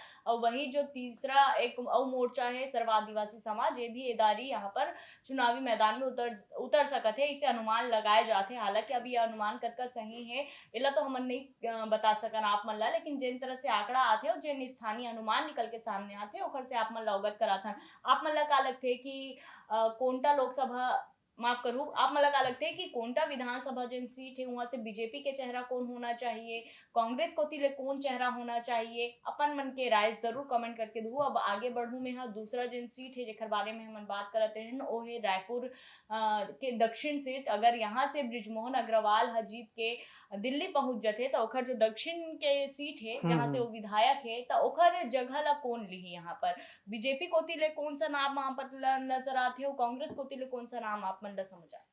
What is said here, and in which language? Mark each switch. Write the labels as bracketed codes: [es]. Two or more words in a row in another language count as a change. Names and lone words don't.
[hne] और वही जो तीसरा एक और मोर्चा है सर्व आदिवासी समाज ये भी एदारी यहाँ पर चुनावी मैदान में उतर उतर सकत है इसे अनुमान लगाए जाते। हालांकि अभी यह अनुमान कद का सही है इला तो हमन नहीं बता सकन आप मन ला, लेकिन जिन तरह से आंकड़ा आते और जिन स्थानीय अनुमान निकल के सामने आते ओकर से आप मन ला अवगत कराथन। आप मन ला का लगथे कि कोंटा लोकसभा माफ करूँ आप मन ला का लगथे कि कोंटा विधानसभा जिन सीट है वहां से बीजेपी के चेहरा कौन होना चाहिए, कांग्रेस कोती ले कौन चेहरा होना चाहिए, अपन मन के राय जरूर कमेंट करके दू। अब आगे बढ़ू में हाँ दूसरा जिन सीट है जेकर बारे में हम बात करते हैं वो है रायपुर के दक्षिण सीट। अगर यहाँ से ब्रिजमोहन अग्रवाल जीत के दिल्ली पहुंच जाते तो ओखर जो दक्षिण के सीट है जहाँ से वो विधायक है तो ओखर जगह ला कौन ली यहाँ पर बीजेपी कोती ले कौन सा नाम वहां पर नजर आते हो, कांग्रेस कोती ले कौन सा नाम आप मन ला समझ आए।